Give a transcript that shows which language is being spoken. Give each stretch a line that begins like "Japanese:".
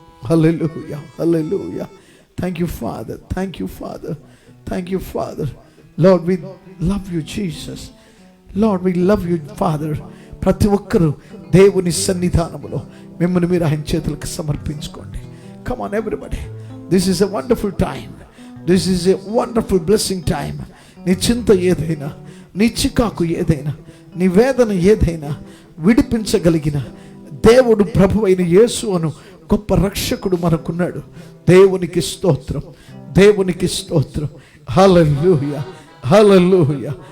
English: Hallelujah, hallelujah. Thank you, Father. Thank you, Father. Thank you, Father. Lord, we love you, Jesus. Lord, we love you, Father.
Telugu: ప్రతి ఒక్కరూ దేవుని సన్నిధానములో మిమ్మల్ని మీరు ఆయన చేతులకు సమర్పించుకోండి.
English: Come on, everybody. This is a wonderful time. This is a wonderful blessing time.
Telugu: నీ చింత ఏదైనా, నీ చికాకు ఏదైనా, నీ వేదన ఏదైనా విడిపించగలిగిన దేవుడు ప్రభువైన యేసు అను గొప్ప రక్షకుడు మనకున్నాడు. దేవునికి స్తోత్రం, దేవునికి స్తోత్రం. హల్లెలూయా, హల్లెలూయా.